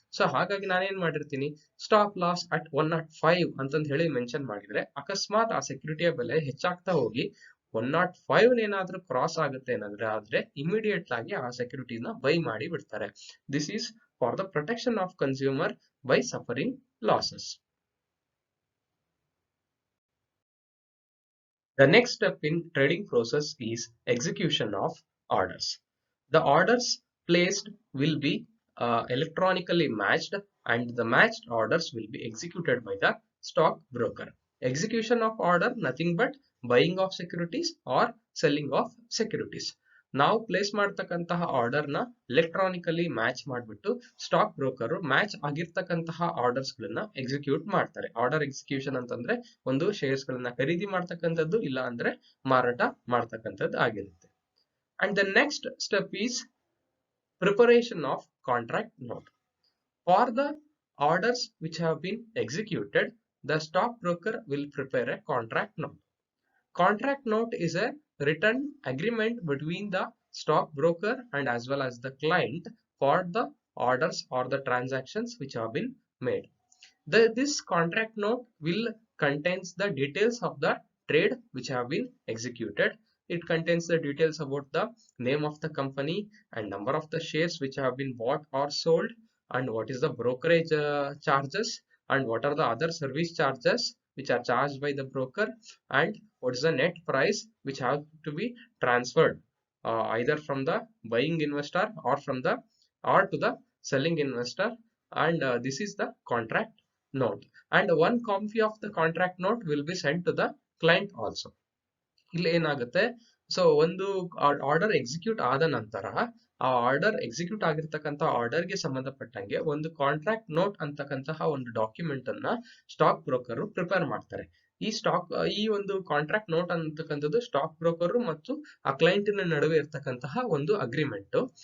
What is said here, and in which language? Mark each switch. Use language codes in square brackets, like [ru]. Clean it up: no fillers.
[kn] So ಹಾಗಾಗಿ ನಾನೇನ್ ಮಾಡಿರ್ತೀನಿ, ಸ್ಟಾಪ್ ಲಾಸ್ ಅಟ್ 105 ಅಂತಂದ್ ಹೇಳಿ ಮೆನ್ಷನ್ ಮಾಡಿದ್ರೆ, ಅಕಸ್ಮಾತ್ ಆ ಸೆಕ್ಯೂರಿಟಿಯ ಬೆಲೆ ಹೆಚ್ಚಾಗ್ತಾ ಹೋಗಿ 105 ಏನಾದ್ರೂ ಕ್ರಾಸ್ ಆಗುತ್ತೆ ಏನಾದ್ರೆ ಆದ್ರೆ ಇಮಿಡಿಯೇಟ್ ಆಗಿ ಆ ಸೆಕ್ಯೂರಿಟಿನ ಬೈ ಮಾಡಿ ಬಿಡ್ತಾರೆ. [en] This is for the protection of consumer by suffering losses. The next step in trading process is execution of orders. The orders placed will be electronically matched, and the matched orders will be executed by the stock broker. Execution of order nothing but buying of securities or selling of securities. [kn] ನಾವು place ಮಾಡ್ತಕ್ಕಂತಹ order ನ electronically match ಮಾಡಿಬಿಟ್ಟು stock broker match ಆಗಿರ್ತಕ್ಕಂತಹ orders ಗಳನ್ನ execute ಮಾಡ್ತಾರೆ. Order execution ಅಂತಂದ್ರೆ ಒಂದು shares ಗಳನ್ನ ಖರೀದಿ ಮಾಡ್ತಕ್ಕಂಥದ್ದು, ಇಲ್ಲ ಅಂದ್ರೆ ಮಾರಾಟ ಮಾಡ್ತಕ್ಕಂಥದ್ದು ಆಗಿರುತ್ತೆ. [en] And the next step is preparation of contract note. For the orders which have been executed, the stockbroker will prepare a contract note. Contract note is a written agreement between the stockbroker and as well as the client for the orders or the transactions which have been made. This contract note will contains the details of the trade which have been executed. It contains the details about the name of the company and number of the shares which have been bought or sold, and what is the brokerage charges, and what are the other service charges which are charged by the broker, and what is the net price which have to be transferred either from the buying investor or to the selling investor. And this is the contract note, and one copy of the contract note will be sent to the client also. [kn] ಇಲ್ಲಿ ಏನಾಗುತ್ತೆ, so ಒಂದು order execute ಆದ ನಂತರ ಆ order execute ಆಗಿರ್ತಕ್ಕಂಥ order ಗೆ ಸಂಬಂಧಪಟ್ಟಂಗೆ ಒಂದು ಕಾಂಟ್ರಾಕ್ಟ್ ನೋಟ್ ಅಂತಕ್ಕಂತಹ ಒಂದು ಡಾಕ್ಯುಮೆಂಟ್ ಅನ್ನ ಸ್ಟಾಕ್ ಬ್ರೋಕರ್ ಪ್ರಿಪೇರ್ ಮಾಡ್ತಾರೆ. ಈ ಒಂದು ಕಾಂಟ್ರಾಕ್ಟ್ ನೋಟ್ ಅಂತಕ್ಕಂಥದ್ದು ಸ್ಟಾಕ್ ಬ್ರೋಕರ್ ಮತ್ತು ಆ ಕ್ಲೈಂಟ್ ನಡುವೆ ಇರ್ತಕ್ಕಂತಹ ಒಂದು ಅಗ್ರಿಮೆಂಟ್.